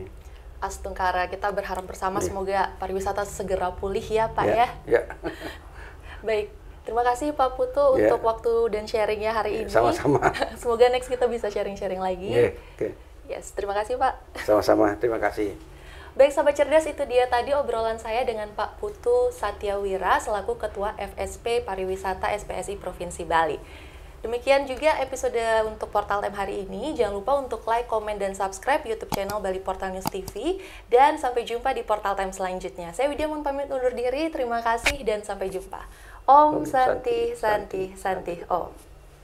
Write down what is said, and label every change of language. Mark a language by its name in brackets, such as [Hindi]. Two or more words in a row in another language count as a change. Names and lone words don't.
[Indonesian] Astungkara, kita berharap bersama semoga pariwisata segera pulih ya Pak ya. Baik, terima kasih Pak Putu untuk waktu dan sharingnya hari ini. Sama-sama. Semoga next kita bisa sharing-sharing lagi. Yes, terima kasih Pak. Sama-sama, terima kasih. Baik Sobat Cerdas, itu dia tadi obrolan saya dengan Pak Putu Satyawira selaku Ketua FSP Pariwisata SPSI Provinsi Bali. Demikian juga episode untuk Portal Time hari ini. Jangan lupa untuk like, komen, dan subscribe YouTube channel Bali Portal News TV. Dan sampai jumpa di Portal Time selanjutnya. Saya Widya mohon pamit undur diri. Terima kasih dan sampai jumpa. [Balinese] Om Santi Santi Santi Om.